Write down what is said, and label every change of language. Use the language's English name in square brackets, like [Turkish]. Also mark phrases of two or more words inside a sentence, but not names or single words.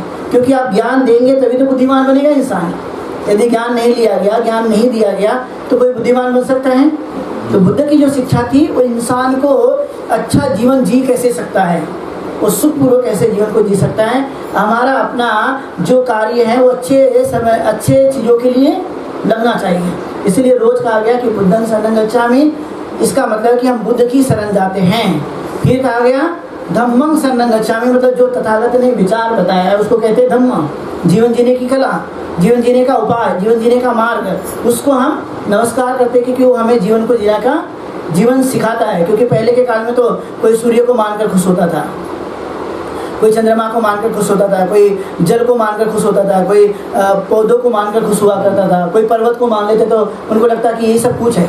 [Hindi] क्योंकि आप ज्ञान देंगे तभी तो बुद्धिमान बनेगा इंसान। यदि ज्ञान नहीं लिया गया, ज्ञान नहीं दिया गया तो कोई बुद्धिमान बन सकता है? तो बुद्ध की जो शिक्षा थी वो इंसान को अच्छा जीवन जी कैसे सकता है, वो सुखपूर्वक कैसे जीवन को जी सकता है, हमारा अपना जो कार्य है वो अच्छे समय अच्छे चीज़ों के लिए लगना चाहिए। इसलिए रोज कहा गया कि [Pali] बुद्धं शरणं गच्छामि, [Hindi] इसका मतलब कि हम बुद्ध की शरण जाते हैं। फिर कहा गया [Pali] धम्मं शरणं गच्छामि, [Hindi] मतलब जो तथागत ने विचार बताया है उसको कहते हैं धम्म। जीवन जीने की कला, जीवन जीने का उपाय, जीवन जीने का मार्ग, उसको हम नमस्कार करते हैं क्योंकि वो हमें जीवन को जीने का जीवन सिखाता है। क्योंकि पहले के काल में तो कोई सूर्य को मानकर खुश होता था, कोई चंद्रमा को मानकर खुश होता था, कोई जल को मानकर खुश होता था, कोई पौधों को मानकर खुश हुआ करता था, कोई पर्वत को मान लेते तो उनको लगता कि ये सब कुछ है।